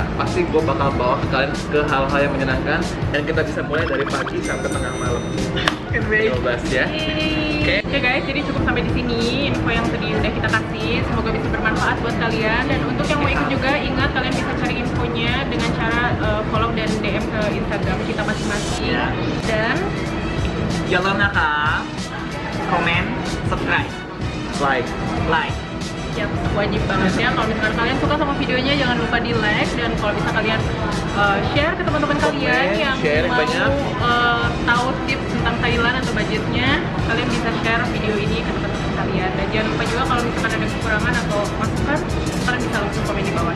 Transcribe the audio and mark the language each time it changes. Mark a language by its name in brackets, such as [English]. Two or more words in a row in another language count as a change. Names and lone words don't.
[Indonesian] Pasti gue bakal bawa kalian ke hal-hal yang menyenangkan dan kita bisa mulai dari pagi sampai tengah malam. 12 ya. Oke guys, jadi cukup sampai di sini info yang tadi udah kita kasih. Semoga bisa bermanfaat buat kalian. Dan untuk yang mau ikut juga, ingat kalian bisa cari infonya dengan cara follow dan DM ke Instagram kita masing-masing. Dan [Thai] อย่าลืมนะคะคอมเมนต์ subscribe [Indonesian] Like. like ya wajib banget ya, kalau misalkan kalian suka sama videonya jangan lupa di like. Dan kalau bisa kalian share ke teman-teman kalian yang share mau banyak. tahu tips tentang Thailand atau budgetnya, kalian bisa share video ini ke teman-teman kalian. Dan jangan lupa juga kalau misalkan ada kekurangan atau masukan, kalian bisa langsung komen